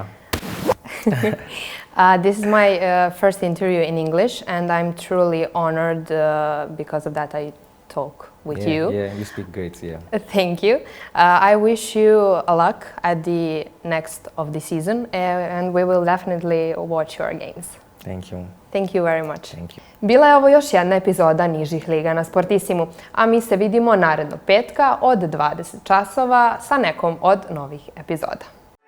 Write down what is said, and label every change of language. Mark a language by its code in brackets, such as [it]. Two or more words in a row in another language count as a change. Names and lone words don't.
[en] This is my first interview in English, and I'm truly honored because of that I talk with you. Yeah, you speak great, yeah. Thank you. I wish you a luck at the next of the season, and we will definitely watch your games. Thank you. Thank you very much. Thank you. [sr] Bila je ovo još jedna epizoda Nižih liga na Sportissimu, a mi se vidimo narednog petka od 20 časova sa nekom od novih epizoda.